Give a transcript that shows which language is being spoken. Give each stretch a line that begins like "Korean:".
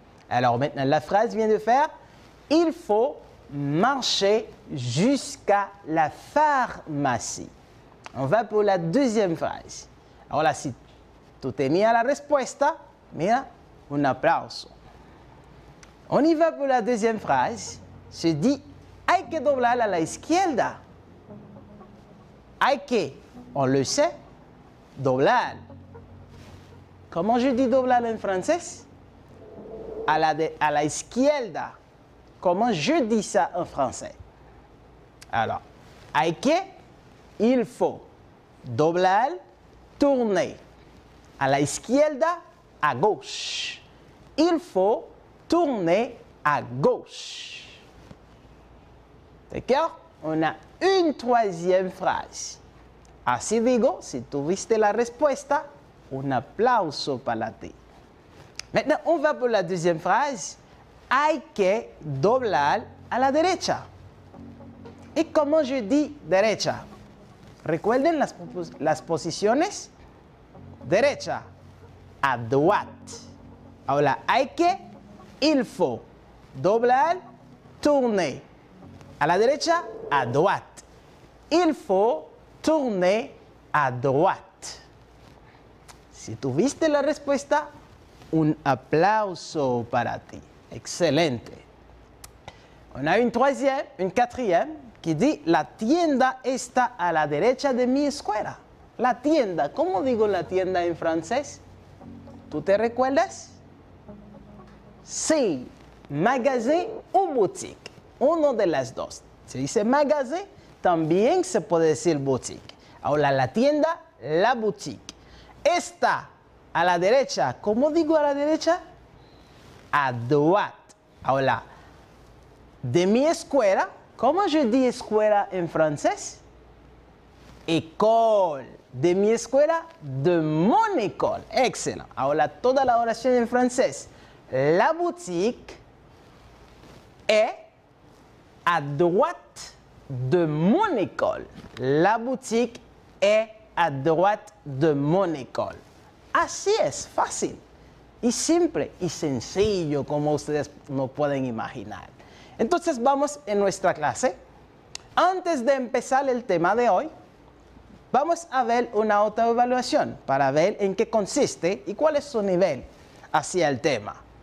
French: Alors maintenant, la phrase vient de faire, il faut marcher jusqu'à la pharmacie. On va pour la deuxième phrase.
Spanish: Ahora, si tú tenías la respuesta, mira, un aplauso.
French: On y va pour la deuxième phrase.
Spanish: Se dit, hay que doblar a la izquierda.
French: Hay que, on le sait, doblar. Comment je dis doblar en français?
Spanish: À la izquierda.
French: Comment je dis ça en français? Alors, hay que, il faut doblar, tourner. À la izquierda, à gauche. Il faut tourner à gauche. D'accord? On a une troisième phrase.
Spanish: Así digo, si tuviste la respuesta, un aplauso para ti.
French: Maintenant, on va pour la deuxième phrase.
Spanish: Hay que doblar a la derecha. ¿Y cómo je dis derecha? Recuerden las posiciones. Derecha, à droite. Ahora, hay que, il faut. Doblar, tourner. A la derecha, à droite.
French: Il faut tourner à droite.
Spanish: Si tuviste la respuesta, un aplauso para ti. Excelente. On a une quatrième, qui dit la tienda está a la derecha de mi escuela. La tienda, ¿cómo digo la tienda en francés? ¿Tú te recuerdas? Sí, magasin o boutique. Uno de las dos. Se dice magasin, también se puede decir boutique. Ahora la tienda, la boutique. Está a la derecha, ¿cómo digo a la derecha? À droite. Ahora, de mi escuela, ¿cómo je dis escuela en francés? École. De mi escuela, de mon école. Excellent. Ahora toda la oración en francés.
French: La boutique est à droite de mon école. La boutique est à droite de mon école.
Spanish: Así es, fácil y simple y sencillo como ustedes no pueden imaginar. Entonces vamos en nuestra clase Antes de empezar el tema de hoy, vamos a ver una autoevaluación para ver en qué consiste y cuál es su nivel hacia el tema.